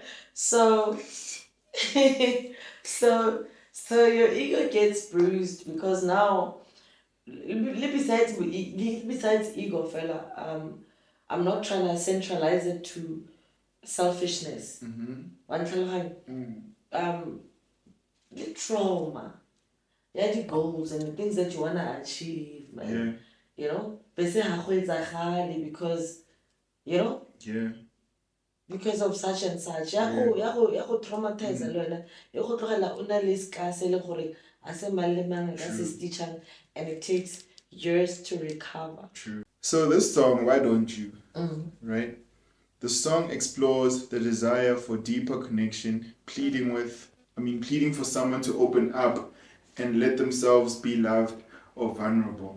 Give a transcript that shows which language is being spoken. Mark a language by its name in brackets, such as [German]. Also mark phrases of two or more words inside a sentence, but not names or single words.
[English] So, so your ego gets bruised because now, besides ego, fella, I'm not trying to centralize it to selfishness. The trauma, the goals and the things that you wanna achieve, man. You know, because you know. Yeah. Because of such and such. [Northern Sotho] Ya go traumatize lona. Ya go tlogela una le skase le gore a se mang le mang ka se stitchang [English] and it takes years to recover. True. So this song, Why Don't You? Right? The song explores the desire for deeper connection, pleading for someone to open up and let themselves be loved or vulnerable.